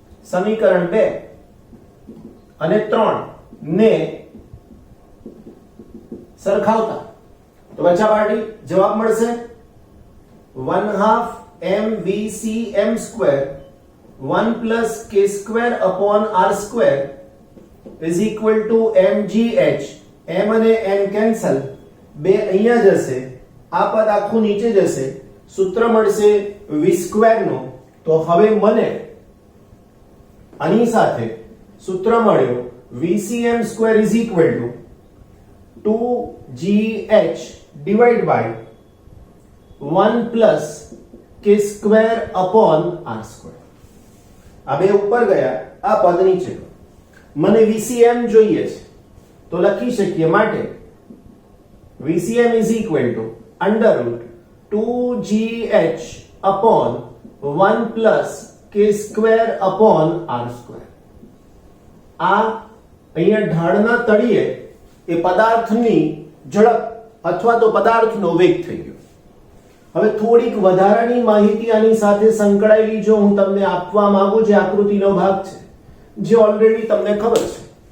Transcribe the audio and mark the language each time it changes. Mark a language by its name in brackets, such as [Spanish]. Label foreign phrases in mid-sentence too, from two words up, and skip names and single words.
[Gujarati] સમીકરણ 2 અને 3 ને સરખાવતા તો બચ્ચા પાર્ટી જવાબ મળશે [English] 1/2 mvcm square 1 plus k square upon r square is equal to mgh. [Gujarati] m અને n કેન્સલ, બે અહીંયા જશે, આ પદ આખું નીચે જશે, સૂત્ર મળશે v સ્ક્વેર નો. તો હવે મને આની સાથે સૂત્ર મળ્યો [English] vcm square is equal to 2gh divided by 1 plus k square upon r square. [Gujarati] આ બે ઉપર ગયા, આ પદ નીચે. મને VCM જોઈએ છે તો લખી શકીએ માટે [English] VCM is equal to under root 2gh upon 1 plus k square upon r square. [Gujarati] આ અહીંયા ઢાળના તળિયે એ પદાર્થની ઝડપ અથવા તો પદાર્થનો વેગ થઈ ગયો. હવે થોડીક વધારાની માહિતી આની સાથે સંકળાયેલી જો હું તમને આપવા માંગુ, જે આકૃતિનો ભાગ છે, જે ઓલરેડી તમને ખબર છે.